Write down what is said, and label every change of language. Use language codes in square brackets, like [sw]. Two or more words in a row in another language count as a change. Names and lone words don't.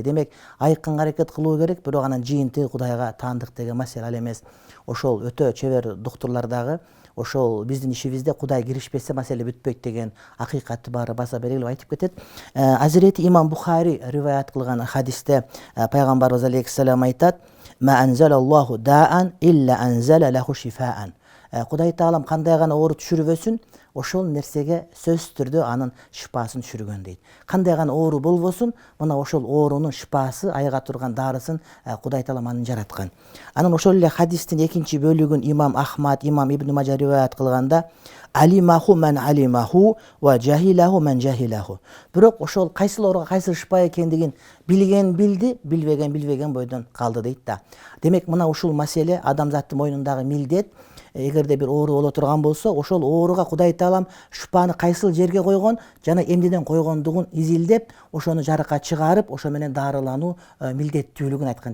[ky] Демек айыкканга аракет кылуу керек, бирок анан жыйынтыгы Кудайга таандык деген маселе ал эмес. Ошол өтө чебер доктурлар дагы ошол биздин ишибизде Кудай киришпесе маселе бүтпөйт деген акыйкатты баары баса белгилеп айтып кетет. Азирети имам Бухари риваят кылган хадисте пайгамбарыбыз алейхиссалам айтат: [ar] "ما أنزل الله داء إلا أنزل له شفاء". [ky] Кудай Таалам кандай гана оору түшүрбөсүн, ошол нерсеге сөзсүз түрдө анын шифасын түшүргөн дейт. Кандай гана оору болбосун, мына ошол оорунун шифасы, айыга турган дарысын Кудай Таалам анын жараткан. Анан ошол эле хадистин экинчи бөлүгүн имам Ахмад, имам Ибн Мажа риваят кылганда [ar] علمه من علمه وجهله من جهله. [ky] Бирок ошол кайсыл ооруга кайсыл шифа экендигин билген билди, билбеген бойдон калды дейт да. Демек мына ушул маселе адамзаттын мойнундагы милдет. Эгерде бир оору боло турган болсо, ошол ооруга Кудай Таалам шифаны кайсыл жерге койгон жана эмнеден койгондугун изилдеп, ошону жарыкка чыгарып, ошо менен дарылануу милдеттүүлүгүн айткан.